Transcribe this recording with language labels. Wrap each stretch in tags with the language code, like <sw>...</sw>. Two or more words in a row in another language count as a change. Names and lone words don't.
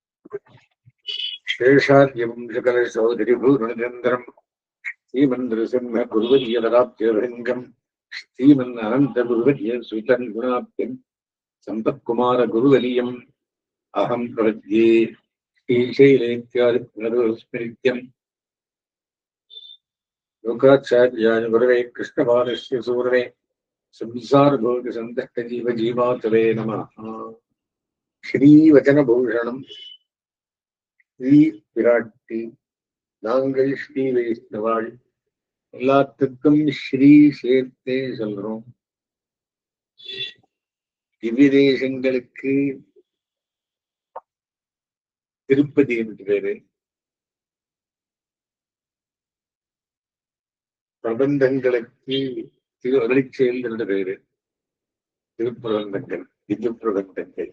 <sa>शेषाद्यं सकलशौधरिभूर्णनिरन्तरं श्रीमन्नृसिंह गुरुवर्यवराब्जभृङ्गं श्रीमन्ननन्तगुरुवर्य सुतन्गुणाब्धिं सम्पत्कुमारगुरुवर्यम् अहं प्रपद्ये श्रीशैलेत्यादिपुनरुस्मृत्यं लोकाचार्याय गुरवे कृष्णपादस्य सूरवे संसारभोगसन्तष्टजीवजीवातवे नमः।</sa> <ta>श्रीवचनभूषणं ஸ்ரீ பிராட்டி நாங்கள் ஸ்ரீ வைஷ்ணவாள் எல்லாத்துக்கும் ஸ்ரீ சேர்த்தே சொல்றோம். திவ்ய தேசங்களுக்கு திருப்பதி என்று பேரு, பிரபந்தங்களுக்கு திரு அருளிச்செயல் என்று பேரு, திருப்பிரபந்தங்கள் திவ்ய பிரபந்தங்கள்.</ta>